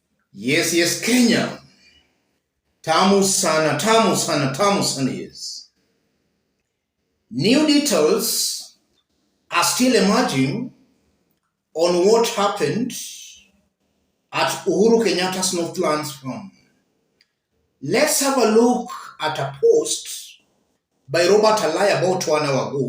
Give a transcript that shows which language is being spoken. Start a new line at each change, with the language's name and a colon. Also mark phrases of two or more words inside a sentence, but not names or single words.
English: Yes, yes, Kenya.
Swahili: Tamu sana, tamu sana, tamu sana,
English: yes. New details are still emerging on what happened at Uhuru Kenyatta's Northlands farm. Let's have a look at a post by Robert Alai about 1 hour ago.